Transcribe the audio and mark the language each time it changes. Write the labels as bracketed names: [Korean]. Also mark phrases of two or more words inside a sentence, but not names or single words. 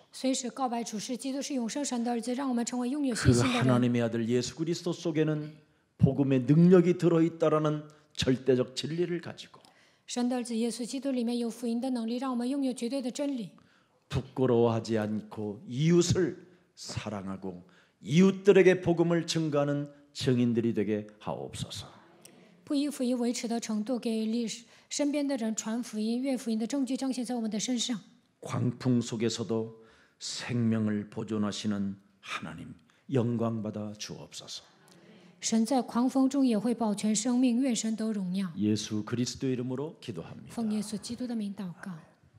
[Chinese] 随时告白主是基督是永生神的儿子，让我们成为拥有 그 信心的人。 [Korean] 하나님의 아들 예수 그리스도 속에는 복음의 능력이 들어있다라는 절대적 진리를 가지고 [Chinese] 神的儿子耶稣基督里面有福音的能力，让我们拥有绝对的真理。 [Korean] 부끄러워하지 않고 이웃을 사랑하고 이웃들에게 복음을 증거하는 증인들이 되게 하옵소서. [Chinese] 不以福音为耻的程度，给身边的人传福音，愿福音的证据彰显在我们的身上。 [Korean] 광풍 속에서도 생명을 보존하시는 하나님 영광 받아 주옵소서. [Chinese] 神在狂风中也会保全生命，愿神得荣耀。 [Korean] 예수 그리스도 이름으로 기도합니다. [Chinese] 奉耶稣基督的名祷告。